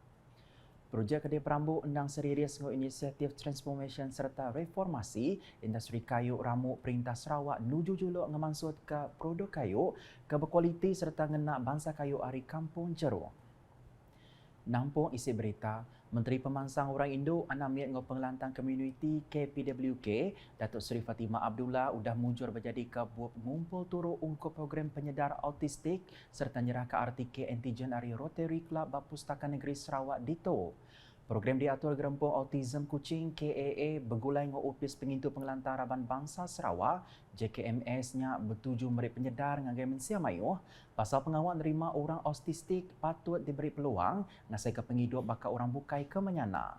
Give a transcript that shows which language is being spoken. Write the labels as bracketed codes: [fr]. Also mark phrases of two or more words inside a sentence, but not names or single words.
[iba] Projek Kedai Perambut undang serius ngau inisiatif transformation serta reformasi industri kayu ramuk Perintah Sarawak nuju juluk ngemansut ke produk kayu ke berkualiti serta ngenak bangsa kayu hari kampung Jeruang. Nampung isi berita, Menteri Pemansang Orang Indo Anamit ngau pengelantang komuniti KPWK, Datuk Seri Fatimah Abdullah udah mujur berjadi ke buat ngumpul turut ungkup program penyedar autistik serta nyerah ke artikel antigen dari Rotary Club Pustaka Negeri Sarawak Dito. Program diatur gerempung Autism Kuching KAA bergulai ngau upis pengintu pengelantang Raban Bangsa Sarawak JKMS-nya bertuju meri penyedar ngagai mensia mayuh pasal pengawal nerima orang autistik patut diberi peluang ngasai ke penghidup bakal orang bukai ke menyana.